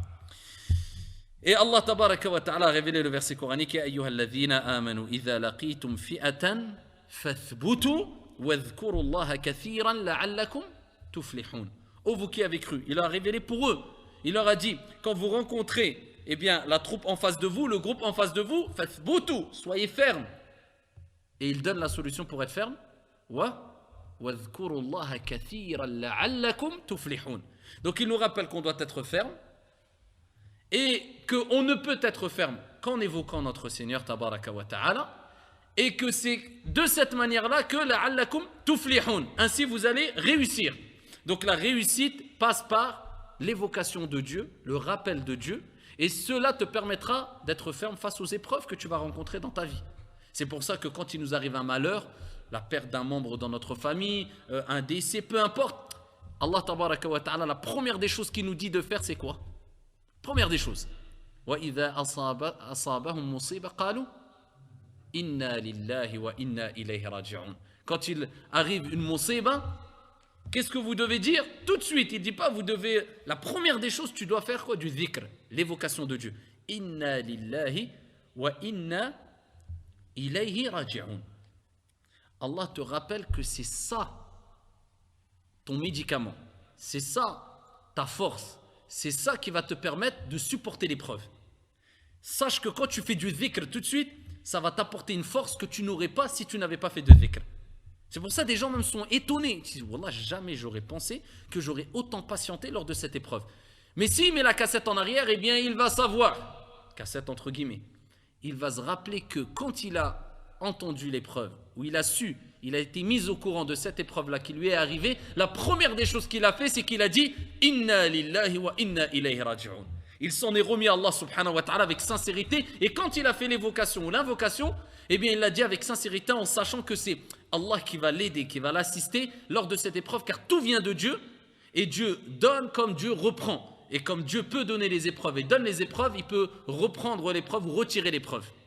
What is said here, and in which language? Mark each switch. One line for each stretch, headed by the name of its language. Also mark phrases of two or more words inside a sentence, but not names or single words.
French: Et Allah
Arabic: تبارك وتعالى
French: a révélé le verset coranique,
Arabic: يا أيها الذين آمنوا إذا لقيتم فئة فاثبتوا واذكروا الله كثيرا لعلكم تفلحون.
French: Ô vous qui avez cru, il a révélé pour eux. Il leur a dit, quand vous rencontrez la troupe en face de vous, le groupe en face de vous, fathbutu, soyez fermes. Et il donne la solution pour être ferme.
Arabic: واذكروا الله كثيرا لعلكم تفلحون.
French: Donc il nous rappelle qu'on doit être ferme et qu'on ne peut être ferme qu'en évoquant notre Seigneur
Arabic: تبارك وتعالى
French: et que c'est de cette manière-là que
Arabic: لعلكم تفلحون.
French: Ainsi vous allez réussir. Donc la réussite passe par l'évocation de Dieu, le rappel de Dieu, et cela te permettra d'être ferme face aux épreuves que tu vas rencontrer dans ta vie. C'est pour ça que quand il nous arrive un malheur, la perte d'un membre dans notre famille, un décès, peu importe. Allah
Arabic: تبارك وتعالى,
French: la première des choses qu'il nous dit de faire, c'est quoi? Première des choses.
Arabic: وَإِذَا أَصَابَهُمْ مُصِيبَةٌ قَالُوا إِنَّا لِلَّهِ وَإِنَّا إِلَيْهِ رَاجِعُونَ.
French: Quand il arrive une musiba, qu'est-ce que vous devez dire? Tout de suite, il ne dit pas, vous devez... La première des choses, tu dois faire quoi? Du dhikr, l'évocation de Dieu.
Arabic: إنا لله وإنا إليه راجعون.
French: Allah te rappelle que c'est ça, ton médicament. C'est ça, ta force. C'est ça qui va te permettre de supporter l'épreuve. Sache que quand tu fais du dhikr tout de suite, ça va t'apporter une force que tu n'aurais pas si tu n'avais pas fait de dhikr. C'est pour ça que des gens même sont étonnés. Ils disent, Wallah, jamais j'aurais pensé que j'aurais autant patienté lors de cette épreuve. Mais s'il met la cassette en arrière, eh bien il va savoir, cassette entre guillemets, il va se rappeler que quand il a entendu l'épreuve, où il a su, il a été mis au courant de cette épreuve-là qui lui est arrivée, la première des choses qu'il a fait, c'est qu'il a dit «
Arabic: إنا لله وإنا إليه راجعون ».
French: Il s'en est remis à Allah
Arabic: سبحانه وتعالى
French: avec sincérité, et quand il a fait l'évocation ou l'invocation, eh bien il l'a dit avec sincérité en sachant que c'est Allah qui va l'aider, qui va l'assister lors de cette épreuve, car tout vient de Dieu, et Dieu donne comme Dieu reprend. Et comme Dieu peut donner les épreuves et donne les épreuves, il peut reprendre l'épreuve ou retirer l'épreuve.